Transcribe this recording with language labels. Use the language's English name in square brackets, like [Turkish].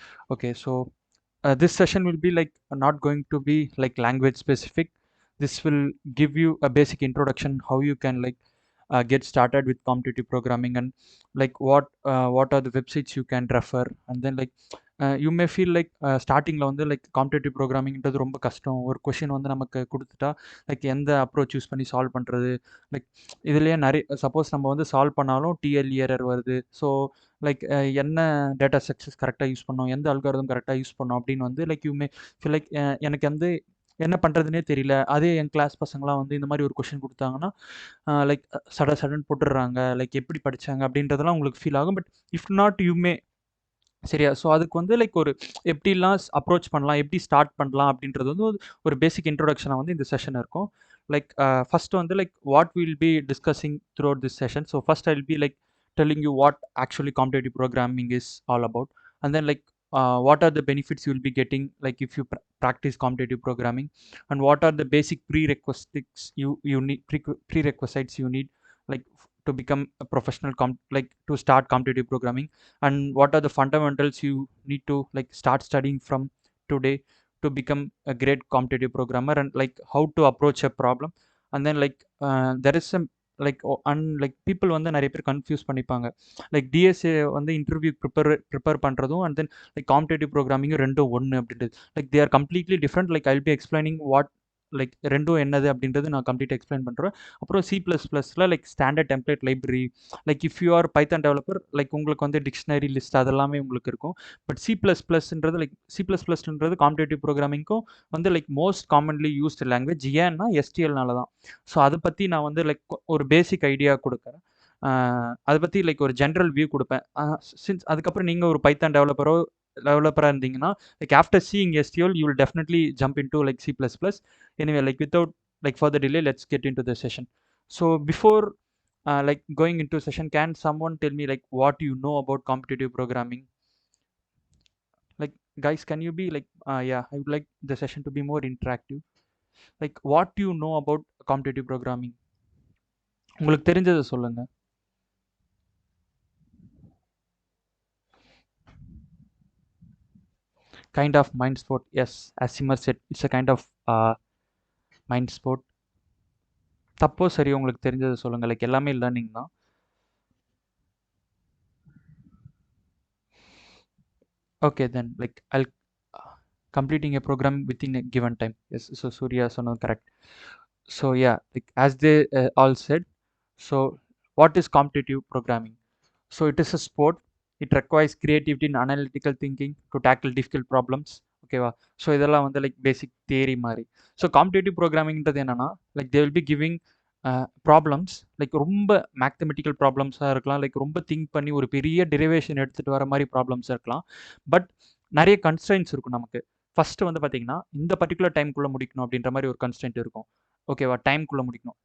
[English] Okay, so this session will be not going to be language specific. This will give you a basic introduction how you can get started with competitive programming, and what are the websites you can refer, and then you may feel [Tamil] ஸ்டார்டிங்கில் வந்து competitive ப்ரோக்ராமிங்கிறது ரொம்ப கஷ்டம். ஒரு question வந்து நமக்கு கொடுத்துட்டா எந்த approach use பண்ணி சால்வ் பண்ணுறது, லைக் இதுலேயே நிறைய சப்போஸ் நம்ம வந்து சால்வ் பண்ணாலும் டிஎல்இ எரர் வருது. ஸோ என்ன டேட்டா ஸ்ட்ரக்சர்ஸ் கரெக்டாக யூஸ் பண்ணோம், எந்த அல்காரிதம் கரெக்டாக யூஸ் பண்ணோம் அப்படின்னு வந்து [English] you may feel [Tamil] எனக்கு வந்து என்ன பண்ணுறதுனே தெரியல. அதே என் கிளாஸ் பசங்களாம் வந்து இந்த மாதிரி ஒரு கொஷின் கொடுத்தாங்கன்னா லைக் சடன் போட்டுடுறாங்க, எப்படி படித்தாங்க அப்படின்றதெல்லாம் உங்களுக்கு ஃபீல் ஆகும். [English] but if not you may [Tamil] சரியா. ஸோ அதுக்கு வந்து ஒரு எப்படிலாம் அப்ரோச் பண்ணலாம், எப்படி ஸ்டார்ட் பண்ணலாம் அப்படின்றது வந்து ஒரு பேசிக் இன்ட்ரோடக்ஷனாக வந்து இந்த செஷன் இருக்கும். [English] First வந்து what will be discussing throughout this session. So first I will be telling you what actually competitive programming is all about, and then what are the benefits you will be getting if you practice competitive programming, and what are the basic prerequisites you need, prerequisites you need to become a professional to start competitive programming, and what are the fundamentals you need to start studying from today to become a great competitive programmer, and how to approach a problem. And then there is some people [Tamil] வந்து நிறைய பேர் confuse பண்ணிப்பாங்க. DSA வந்து interview prepare பண்ணுறதும் and then competitive ப்ரோக்ராமிங்கும் ரெண்டும் ஒன்று அப்படின்றது. [English] They are completely different. I'll be explaining what [Tamil] ரெண்டும் என்னது அப்படின்றது நான் கம்ப்ளீட்டாக எக்ஸ்பிளைன் பண்ணுறேன். அப்புறம் C++ல standard template library, [English] if you are Python developer [Tamil] உங்களுக்கு வந்து டிக்ஷனரி லிஸ்ட் அதெல்லாமே உங்களுக்கு இருக்கும். பட் C++ன்றது C++ன்றது காம்படேட்டிவ் ப்ரோக்ராமிங்க்கும் வந்து [English] Most commonly used language. [Tamil] ஏன்னா எஸ்டிஎல்னால தான். ஸோ அதை பற்றி நான் வந்து ஒரு பேசிக் ஐடியா கொடுக்குறேன். அதை பற்றி ஒரு ஜென்ரல் வியூ கொடுப்பேன். சின்ஸ் அதுக்கப்புறம் நீங்கள் ஒரு பைத்தான் டெவலப்பராக இருந்தீங்கன்னா [English] After seeing SQL you will definitely jump into C++. Anyway, without further delay, let's get into the session. So before going into session, can someone tell me what you know about competitive programming? Guys, can you be yeah, I would like the session to be more interactive. What do you know about competitive programming? [Tamil] உங்களுக்கு தெரிஞ்சதை சொல்லுங்க. [English] Kind of mind sport. Yes, as Simar said, it's a kind of mind sport. [Tamil] தப்போ சரி, உங்களுக்கு தெரிஞ்சதை சொல்லுங்க. எல்லாமே learning தான். [English] Okay, then I'll completing a program within a given time. Yes, so Surya sono correct. So yeah, as they all said, so what is competitive programming? So it is a sport. It requires creativity and analytical thinking to tackle difficult problems. [Tamil] ஓகேவா? So இதெல்லாம் வந்து பேசிக் theory மாதிரி. So competitive ப்ரோக்ராமிங்கிறது என்னன்னா [English] they will be giving problems [Tamil] ரொம்ப mathematical ப்ராப்ளம்ஸாக இருக்கலாம், ரொம்ப think பண்ணி ஒரு பெரிய டெரிவேஷன் எடுத்துகிட்டு வர மாதிரி ப்ராப்ளம்ஸாக இருக்கலாம். பட் நிறைய கன்ஸ்ட்ரெயின்ஸ் இருக்கும் நமக்கு. ஃபஸ்ட்டு வந்து பார்த்தீங்கன்னா இந்த பர்டிகுலர் டைம்குள்ளே முடிக்கணும் அப்படின்ற மாதிரி ஒரு கன்ஸ்ட்ரெயின்ட் இருக்கும். ஓகேவா? டைம்குள்ளே முடிக்கணும்.